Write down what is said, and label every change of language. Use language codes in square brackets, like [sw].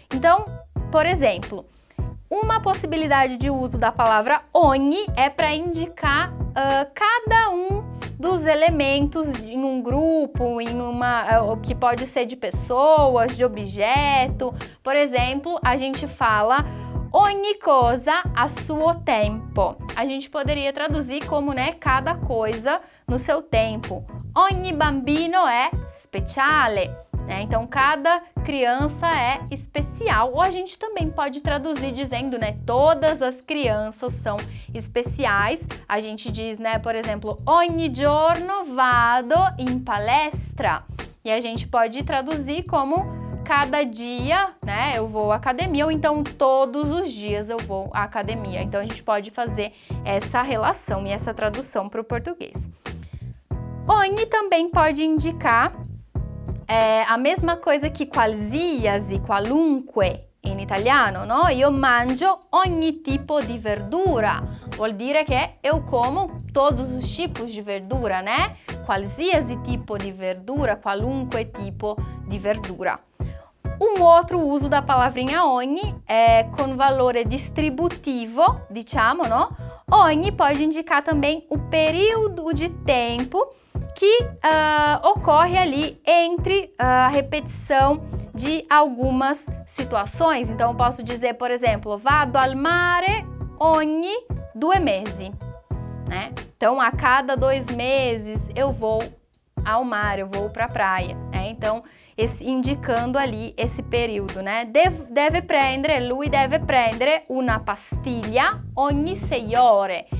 [pt] Então, por exemplo, uma possibilidade de uso da palavra ogni é para indicar cada um dos elementos em um grupo, que pode ser de pessoas, de objeto. Por exemplo, a gente fala [it] ogni cosa a suo tempo. [pt] A gente poderia traduzir como, né, cada coisa no seu tempo. [it] Ogni bambino è speciale. [pt] Então, cada criança é especial. Ou a gente também pode traduzir dizendo, né, todas as crianças são especiais. A gente diz, né, por exemplo, [it] ogni giorno vado in palestra. [pt] E a gente pode traduzir como cada dia, né, eu vou à academia, ou então todos os dias eu vou à academia. Então, a gente pode fazer essa relação e essa tradução para o português. Ogni também pode indicar a mesma coisa que qualsiasi, [it] qualunque in italiano, no? Io mangio ogni tipo di verdura. Vuol dire che [pt] eu como todos os tipos de verdura, né? [it] Qualsiasi tipo di verdura, qualunque tipo di verdura. [pt] Um outro uso da palavrinha ogni é com [it] valore distributivo, diciamo, no? [pt] Ogni pode indicar também o período de tempo que ocorre ali entre a repetição de algumas situações. Então, eu posso dizer, por exemplo, [it] vado al mare ogni 2 mesi, [pt] né? Então, a cada 2 meses eu vou ao mar, eu vou para a praia, né? Então, indicando ali esse período, né? [it] Lui deve prendere una pastiglia ogni 6 ore.